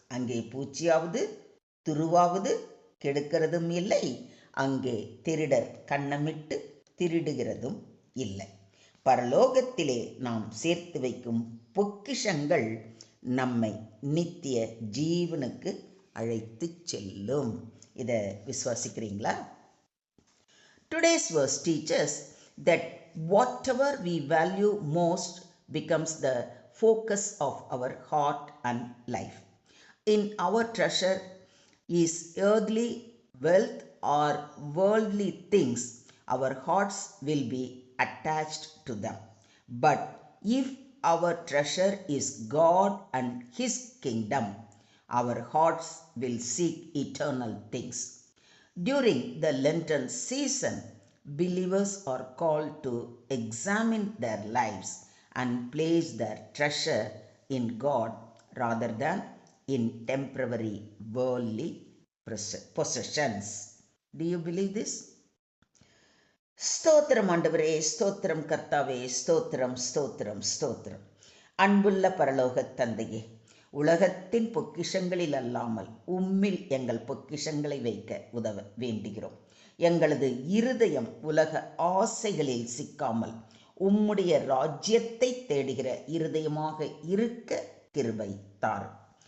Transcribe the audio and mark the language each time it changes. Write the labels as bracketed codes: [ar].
[ta] அங்கே பூச்சியாவது துருவாவது கெடுக்கிறதும் இல்லை, அங்கே திருடர் கன்னமிட்டு திருடுகிறதும் இல்லை. பரலோகத்திலே நாம் சேர்த்து வைக்கும் பொக்கிஷங்கள் நம்மை நித்திய ஜீவனுக்கு அழைத்து செல்லும். இதை விசுவாசிக்கிறீங்களா? [en] Today's verse teaches that whatever we value most becomes the focus of our heart and life. In our treasure is earthly wealth or worldly things, our hearts will be attached to them. But if our treasure is God and His kingdom, our hearts will seek eternal things. During the Lenten season, believers are called to examine their lives and place their treasure in God rather than in temporary worldly possessions. Do you believe this? [ta] ஸ்தோத்திரம் ஆண்டவரே, ஸ்தோத்திரம் கர்த்தாவே, ஸ்தோத்திரம் ஸ்தோத்திரம் ஸ்தோத்திரம். அன்புள்ள பரலோக தந்தையே, உலகத்தின் பொக்கிஷங்களில் அல்லாமல் உம்மில் எங்கள் பொக்கிஷங்களை வைக்க உதவ வேண்டுகிறோம். எங்களது இருதயம் உலக ஆசைகளில் சிக்காமல் உம்முடைய ராஜ்யத்தை தேடுகிற இருதயமாக இருக்க கிருபை தாரும்.